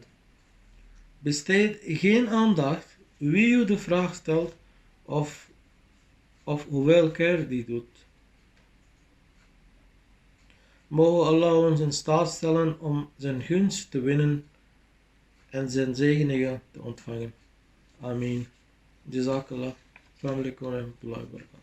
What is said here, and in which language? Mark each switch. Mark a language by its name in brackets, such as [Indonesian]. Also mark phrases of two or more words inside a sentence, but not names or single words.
[Dutch] Besteed geen aandacht wie u de vraag stelt of hoeveel keer die doet. Mogen Allah ons in staat stellen om zijn gunst te winnen en zijn zegeningen te ontvangen. [Arabic] آمين. جزاك الله. السلام عليكم و رحمة الله و بركاته.